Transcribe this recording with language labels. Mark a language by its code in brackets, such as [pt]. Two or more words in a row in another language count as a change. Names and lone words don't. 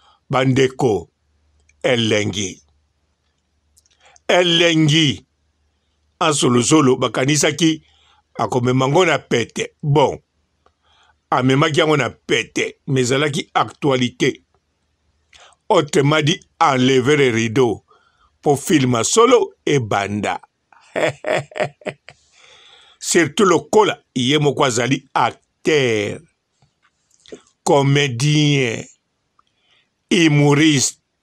[ln] Bandeko. Elengi. Elengi. Anse Luzolo bakanisaki akomema ngo na pete. Bon. Amemaki yango na pete. Mais ezalaki actualité. [fr] Autrement dit, enlever les rideaux. [ln] Po filma solo ebanda. Surtout lokola, ye moko azali [fr] acteur, comédien, humoriste.